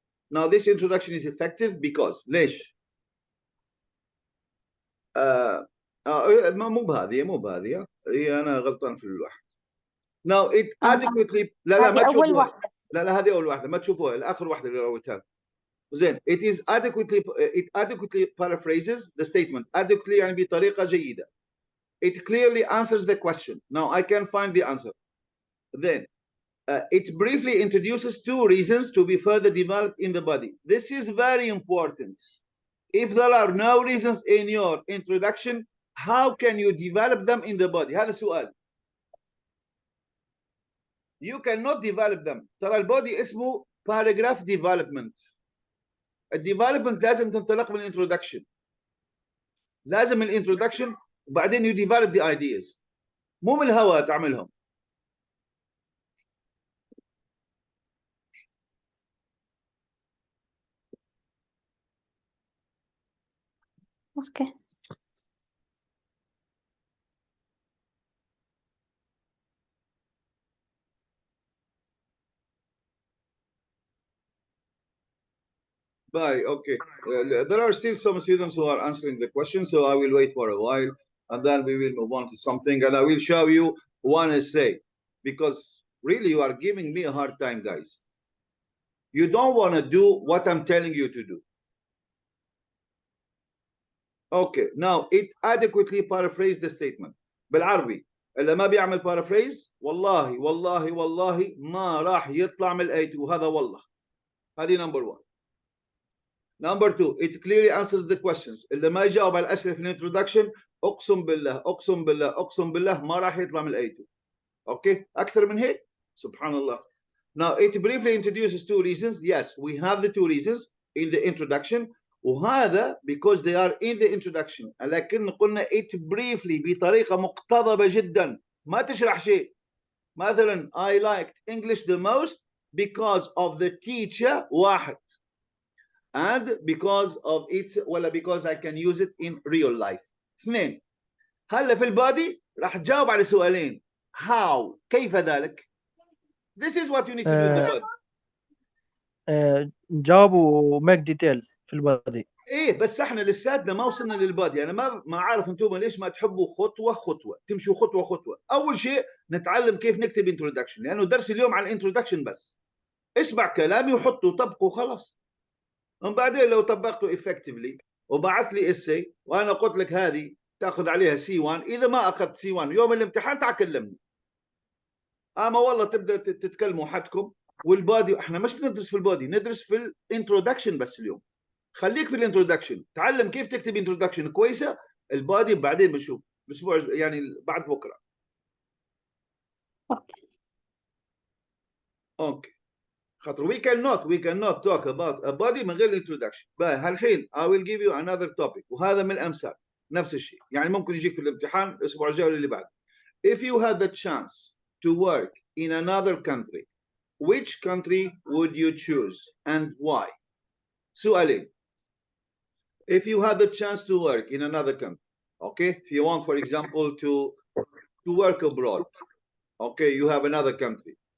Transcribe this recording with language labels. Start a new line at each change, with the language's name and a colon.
English: Now this introduction is effective because
Arabic: ليش؟ مو بهذه هي انا غلطان في الواحد.
English: Now it adequately
Arabic: لا ما هذه أول تشوفوها. واحدة. لا هذه اول واحده، ما تشوفوها، الاخر واحده اللي رويتها. زين
English: it adequately paraphrases the statement.
Arabic: adequately يعني بطريقه جيده.
English: It clearly answers the question. Now I can find the answer. Then it briefly introduces two reasons to be further developed in the body. This is very important. If there are no reasons in your introduction, how can you develop them in the body?
Arabic: هذا السؤال.
English: You cannot develop them.
Arabic: ترى البودي اسمه paragraph development. الديفلوبمنت لازم تنطلق من الانترودكشن، لازم الانترودكشن وبعدين
English: you develop the ideas،
Arabic: مو من الهواء تعملهم. اوكي
English: Bye. Okay. There are still some students who are answering the question, so I will wait for a while and then we will move on to something and I will show you one essay because really you are giving me a hard time, guys. You don't want to do what I'm telling you to do. Okay. Now it adequately paraphrase the statement.
Arabic: بالعربي اللي ما بيعمل paraphrase والله والله والله ما راح يطلع من الآية، وهذا والله. هذه
English: number one. Number two, it clearly answers the questions.
Arabic: اللي ما يجاوب على الأسئلة في الانترودكشن أقسم بالله أقسم بالله أقسم بالله ما راح يطلع من الآية. أوكي؟ أكثر من هيك؟ سبحان الله.
English: Now it briefly introduces two reasons. Yes, we have the two reasons in the introduction.
Arabic: وهذا
English: because they are in the introduction.
Arabic: لكن قلنا
English: it briefly
Arabic: بطريقة مقتضبة جدا، ما تشرح شيء. مثلا
English: I liked English the most because of the teacher
Arabic: واحد.
English: And because of its
Arabic: ولا
English: because I can use it in real life.
Arabic: اثنين، هلا في البادي راح تجاوب على سؤالين.
English: How
Arabic: كيف ذلك؟
English: This is what you need to do in the body.
Arabic: جاوبوا
English: make details
Arabic: في البادي. ايه بس احنا لساتنا ما وصلنا للبادي. انا ما عارف انتم ليش ما تحبوا خطوه خطوه، تمشوا خطوه خطوه. اول شيء نتعلم كيف نكتب introduction، لانه درس اليوم عن introduction بس. اسمع كلامي وحطوا طبقوا خلاص. ومن بعدين لو طبقته effectively وبعث لي essay وانا قلت لك هذه تاخذ عليها C1، اذا ما اخذت C1 يوم الامتحان تعال كلمني. اما والله تبدا تتكلموا حدكم. والبادي احنا مش ندرس في البادي، ندرس في الانترودكشن بس اليوم. خليك في الانترودكشن، تعلم كيف تكتب انترودكشن كويسه. البادي بعدين بنشوف الاسبوع يعني بعد بكره. اوكي خاطر
English: we cannot talk about a body
Arabic: من غير
English: introduction.
Arabic: هالحين
English: I will give you another topic
Arabic: وهذا من الامثال نفس الشيء، يعني ممكن يجيك في الامتحان الاسبوع الجاي ولا اللي بعده.
English: If you had the chance to work in another country, which country would you choose and why?
Arabic: سؤالين.
English: If you had the chance to work in another country, okay, if you want for example to work abroad, okay, you have another country.